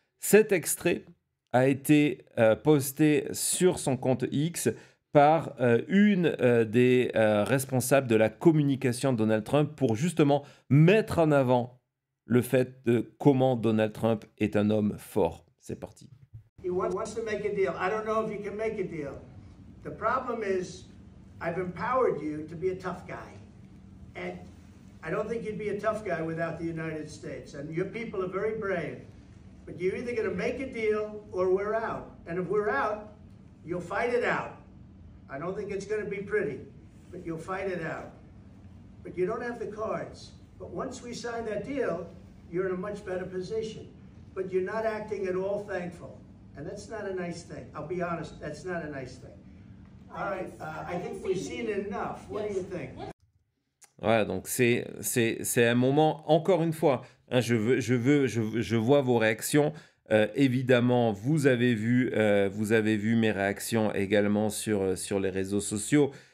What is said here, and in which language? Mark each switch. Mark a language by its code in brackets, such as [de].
[fr] Cet extrait a été posté sur son compte X par une des responsables de la communication de Donald Trump, pour justement mettre en avant le fait de comment Donald Trump est un homme fort. C'est parti. [en] He wants to make a deal. I don't know if he can make a deal. The problem is, I've empowered you to be a tough guy. And I don't think you'd be a tough guy without the United States. And your people are very brave. But you're either going to make a deal or we're out. And if we're out, you'll fight it out. I don't think it's going to be pretty, but you'll fight it out. But you don't have the cards. But once we sign that deal, you're in a much better position. But you're not acting at all thankful. And that's not a nice thing. I'll be honest, that's not a nice thing. All right, I think we've seen enough. What do you think? [fr] Voilà, donc c'est un moment, encore une fois, hein, je vois vos réactions. Évidemment, vous avez vu mes réactions également sur les réseaux sociaux.